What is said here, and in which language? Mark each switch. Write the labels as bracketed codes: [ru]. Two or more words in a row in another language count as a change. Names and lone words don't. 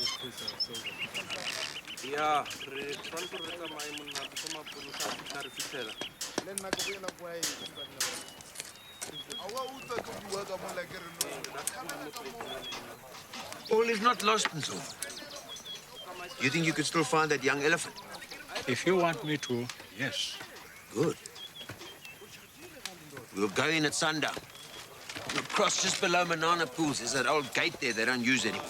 [en] Yeah, [tn] re tshwanetse re tsamaye monna ke mapolosa a fitlha re fitlhela. Le nna ke boela kwa e. Awa utsa ke bua ka mola ke re [en] All is not lost, Nzo. You think you could still find that young elephant? If you want me to, yes. Good. We'll go in at sundown. We'll cross just below Manana Pools. There's that old gate there they don't use anymore.